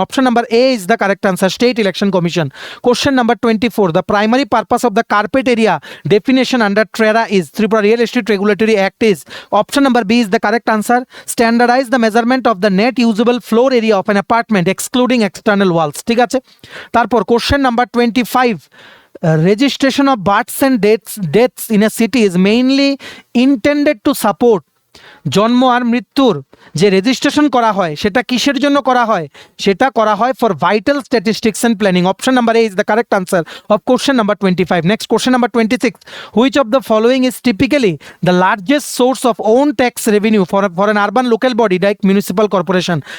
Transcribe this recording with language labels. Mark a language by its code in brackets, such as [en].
[en] Option number A is the correct answer, state election commission. Question number 24. The primary purpose of the carpet area definition under TRERA is. Tripura real estate regulatory act is. Option number B is the correct answer, standardize the measurement of the net usable floor area of an apartment excluding external walls, [bn] ঠিক আছে? তারপর question number 25. [en] Registration of births and deaths in a city is mainly intended to support [bn] জন্ম আর মৃত্যুর যে registration করা হয় সেটা কিসের জন্য করা হয়? সেটা করা হয় [en] For vital statistics and planning. Option number A is the correct answer of question number 25। Next question number 26, which of the following is typically the largest source of own tax revenue for an urban local body like municipal corporation?